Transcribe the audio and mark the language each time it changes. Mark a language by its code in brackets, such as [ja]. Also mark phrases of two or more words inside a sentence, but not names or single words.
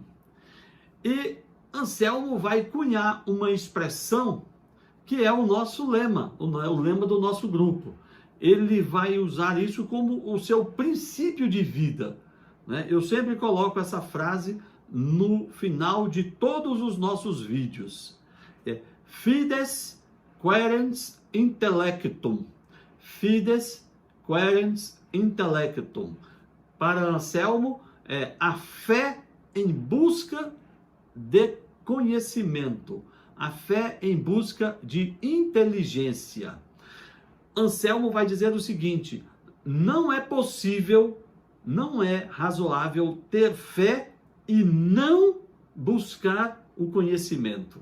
[pt] E Anselmo vai cunhar uma expressão que é o nosso lema, o lema do nosso grupo. Ele vai usar isso como o seu princípio de vida, né? Eu sempre coloco essa frase no final de todos os nossos vídeos. [la] Fides quaerens intellectum. Fides quaerens intellectum. [pt] Para Anselmo, a fé em busca de conhecimento, a fé em busca de inteligência. Anselmo vai dizer o seguinte: não é possível, não é razoável ter fé e não buscar o conhecimento.